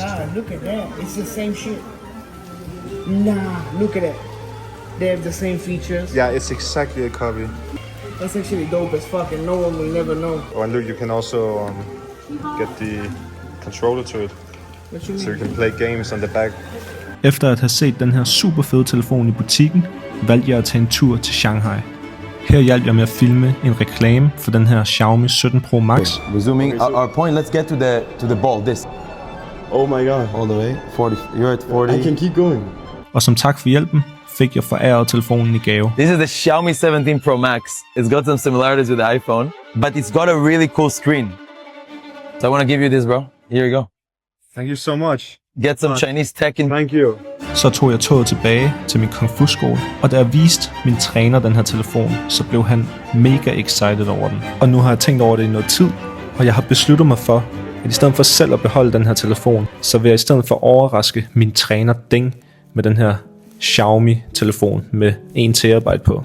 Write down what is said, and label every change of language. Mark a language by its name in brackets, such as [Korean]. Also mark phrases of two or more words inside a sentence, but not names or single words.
[English] God, look at that. It's the same shit. Nah, look at that. They have the same features. Yeah, it's exactly a copy. That's actually dope as fuck and no one will never know. Oh, and look, you can also get the controller to it. What you So you mean? can play games on the back. [Danish] Efter at have set den her super fede telefon i butikken, valgte jeg at tage en tur til Shanghai. Her hjalp jeg med at filme en reklame for den her Xiaomi 17 Pro Max. [English] Resuming our point, let's get to the ball. This. Oh my god. All the way. 40. You're at 40. I can keep going. [Danish] Og som tak for hjælpen, fik jeg foræret telefonen i gave. [English] This is the Xiaomi 17 Pro Max. It's got some similarities with the iPhone, but it's got a really cool screen. So I want to give you this, bro. Here you go. Thank you so much. Get some Chinese tech in. Thank you. [Danish] Så tog jeg toget tilbage til min kung fu skole, og da jeg viste min træner den her telefon, så blev han mega excited over den. Og nu har jeg tænkt over det i noget tid, og jeg har besluttet mig for, at i stedet for selv at beholde den her telefon, så vil jeg i stedet for overraske min træner Ding med den her Xiaomi telefon med 1 terabyte på.